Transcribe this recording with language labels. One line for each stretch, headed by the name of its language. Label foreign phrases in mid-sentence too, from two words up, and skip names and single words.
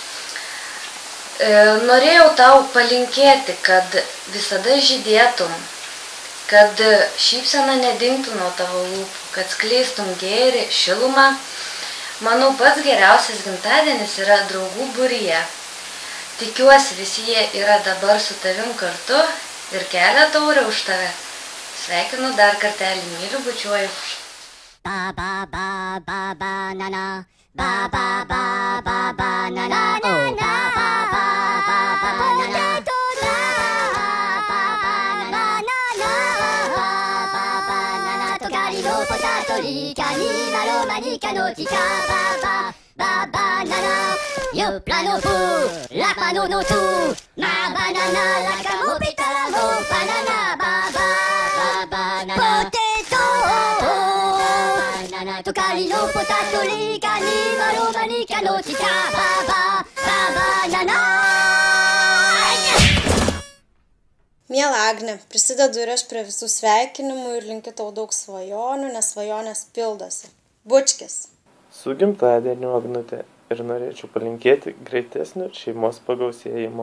Lithuanian: Norėjau tau palinkėti, kad visada žydėtum, kad šypsena nedingtų nuo tavo lūpų, kad skleistum gėrį, šilumą. Manau, pats geriausias gimtadienis yra draugų būryje. Tikiuosi, visi jie yra dabar su tavim kartu ir kelia taurę už tave. Sveikinu dar kartelį, myliu, bučiuoju. Ba ba ba ba ba na na, ba ba ba ba ba na na, oh ba ba ba ba ba na na, ba ba ba na na na, ba ba ba na na, tocari no potatorica ni la romanica notica, ba ba ba ba na na, io plano fu la pano no tu, ma banana la camopita la mo banana, ba ba ba ba na na, potato. Tocari no potatorica ni la romanica notica, ba ba ba ba na na. Miela Agne, prisidedu ir aš prie visų sveikinimų ir linkiu tau daug svajonių, nes svajonės pildosi. Bučkis. Su gimtadieniu, Agnute, ir norėčiau palinkėti greitesnio šeimos pagausėjimo.